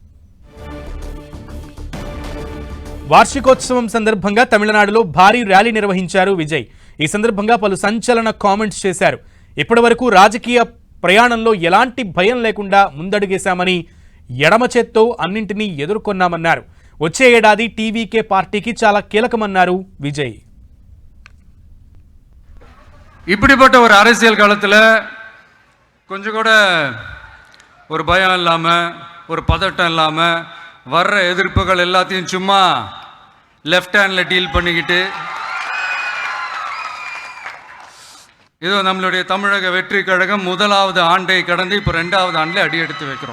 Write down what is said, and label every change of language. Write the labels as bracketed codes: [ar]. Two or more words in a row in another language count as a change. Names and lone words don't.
[te] వార్షికోత్సవం సందర్భంగా తమిళనాడులో భారీ ర్యాలీ నిర్వహించారు విజయ్. ఈ సందర్భంగా పలు సంచలన కామెంట్స్ చేశారు. ఇప్పటివరకు రాజకీయ ప్రయాణంలో ఎలాంటి భయం లేకుండా ముందడుగేశామని, ఎడమ చేత్తో అన్నింటినీ ఎదుర్కొన్నామన్నారు. వచ్చే ఏడాది టీవీకే పార్టీకి చాలా కీలకమన్నారు విజయ్. [ta] இப்படிப்பட்ட ஒரு அரசியல் காலத்தில் கொஞ்சம் கூட ஒரு பயம் இல்லாமல், ஒரு பதட்டம் இல்லாமல், வர்ற எதிர்ப்புகள் எல்லாத்தையும் சும்மா [en] left handil deal [ta] பண்ணிக்கிட்டு இதோ நம்மளுடைய தமிழக வெற்றி கழகம் முதலாவது ஆண்டை கடந்து இப்போ 2வது ஆண்டில் அடி எடுத்து வைக்கிறோம்.